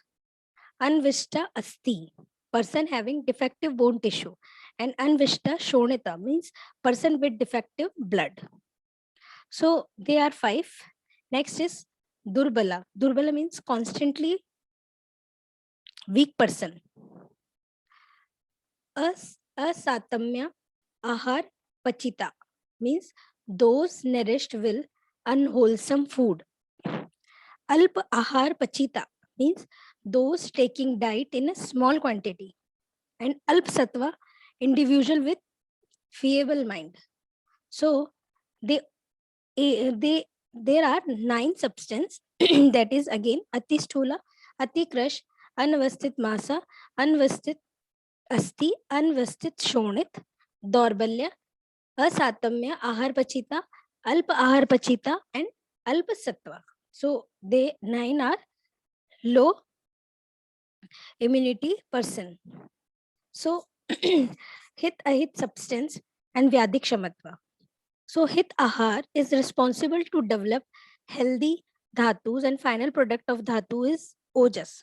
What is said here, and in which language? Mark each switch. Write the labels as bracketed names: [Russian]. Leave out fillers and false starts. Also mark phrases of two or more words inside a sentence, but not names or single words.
[Sanskrit] अन्विष्ट अस्थि, [English] person having defective bone tissue. And [Sanskrit] अन्विष्ट शोणित [English] means person with defective blood. So they are 5. Next is Durbala. Durbala means constantly weak person. [Sanskrit] असात्म्य आहार पचित [English] means those nourished with unwholesome food. [Sanskrit] अल्प आहार पचित [English] means those taking diet in a small quantity. And [Sanskrit] अल्प सत्त्व, [English] individual with feeble mind. So there are 9 substances. [Sanskrit] That is again अति स्थूल, अति कृश, अनवस्थित मांस, अनवस्थित अस्थि, अनवस्थित शोणित, दौर्बल्य, असात्म्य, आहार पचित, अल्प आहार पचित, and अल्प सत्त्व. [English] So they 9 are low immunity person. So [Sanskrit] हित अहित [English] substance and [Sanskrit] व्याधि क्षमत्व. [English] So [Sanskrit] हित आहार [English] is responsible to develop healthy dhatus, and final product of dhatu is ojas.